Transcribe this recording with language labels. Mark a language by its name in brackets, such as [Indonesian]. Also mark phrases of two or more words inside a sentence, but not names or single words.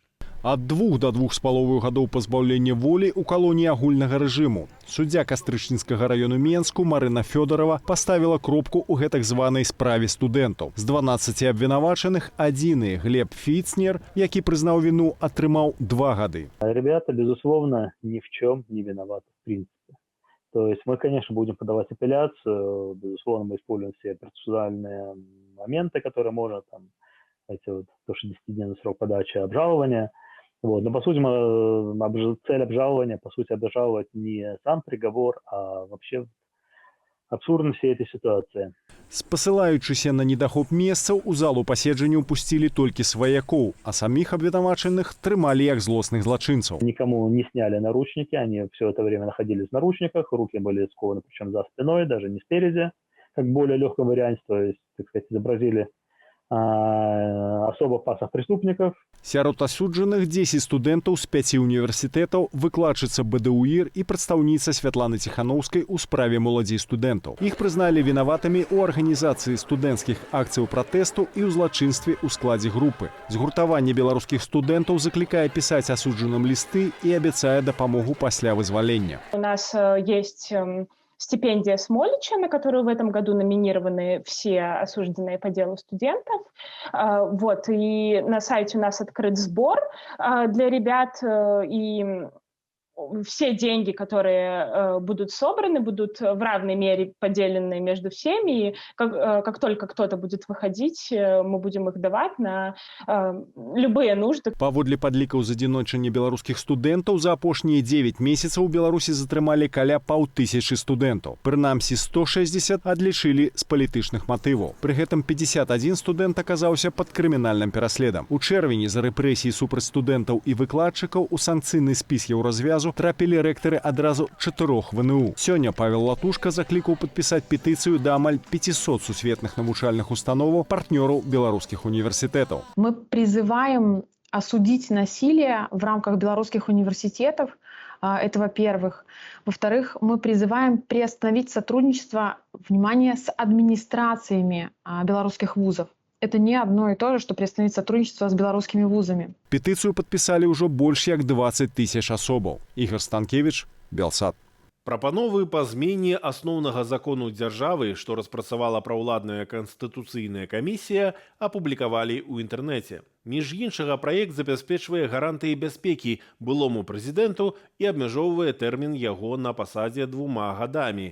[Belarusian] Ад 2 до 2,5 гадоў пазбаўлення волі ў калоніі агульнага рэжыму. Суддзя Кастрычніцкага раёну Менску Марына Фёдорова паставіла кропку ў гэтак званай справе студэнтаў. З 12 абвінавачаных адзіны Глеб Фіцнер, які прызнаў віну, атрымаў 2 гады. [Russian] Ребята, безусловно, ни в чем не виноваты, в принципе. То есть мы, конечно, будем подавать апелляцию, безусловно, мы используем все процессуальные моменты, которые можно, там, эти вот, 160-дневный срок подачи обжалования. Вот. Но, по сути, цель обжалования, по сути, обжаловать не сам приговор, а вообще абсурдность всей этой ситуации. [Belarusian] Спасылаючыся на недахоп месцаў, у залу паседжання ўпусцілі толькі сваякоў, а саміх абвінавачаных трымалі як злосных злачынцаў. [Russian] Никому не сняли наручники, они все это время находились в наручниках, руки были скованы, причем за спиной, даже не спереди, как в более легком варианте, то есть, так сказать, изобразили особо опасных преступников. [Belarusian] Сярод асуджаных 10 студэнтаў з 5 універсітэтаў, выкладчыца БДУІР і прадстаўніца Святланы Ціханаўскай у справе моладзі і студэнтаў. Іх прызналі вінаватымі ў арганізацыі студэнцкіх акцыяў пратэсту і ў злачынстве ў складзе групы. Згуртаванне беларускіх студэнтаў заклікае пісаць асуджаным лісты і абяцае дапамогу пасля вызвалення. [Russian] У нас есть стипендия Смолича, на которую в этом году номинированы все осужденные по делу студентов. Вот, и на сайте у нас открыт сбор для ребят, и все деньги, которые будут собраны, будут в равной мере поделены между всеми. И как только кто-то будет выходить, мы будем их давать на любые нужды. [Belarusian] Паводле падлікаў з адзіночання беларускіх студэнтаў, за апошнія 9 месяцаў у Беларусі затрымалі каля 500 студэнтаў. Прынамсі 160 адлічылі з палітычных матываў. Пры гэтым 51 студэнт аказаўся пад крымінальным пераследам. У чэрвені за рэпрэсіі супраць студэнтаў і выкладчыкаў у санкцыйны спіс Еўразвязу трапілі рэктары адразу 4 ВНУ. Сёння Павел Латушка заклікаў падпісаць петыцыю да амаль 500 сусветных навучальных установаў, партнёраў беларускіх універсітэтаў. [Russian] Мы призываем осудить насилие в рамках белорусских университетов. Это во-первых. Во-вторых, мы призываем приостановить сотрудничество, внимание, с администрациями белорусских вузов. Это не одно и то же, что приостановить сотрудничество с белорусскими вузами. [Belarusian] Петыцыю падпісалі ўжо больш як 20 тысяч асобаў. Ігор Станкевич, Белсат. Прапановы па змене асноўнага закону дзяржавы, што распрацавала праўладная канстытуцыйная камісія, апублікавалі ў інтэрнэце. Між іншага, праект забяспечвае гарантыі бяспекі былому прэзідэнту і абмяжоўвае тэрмін яго на пасадзе 2 гадамі.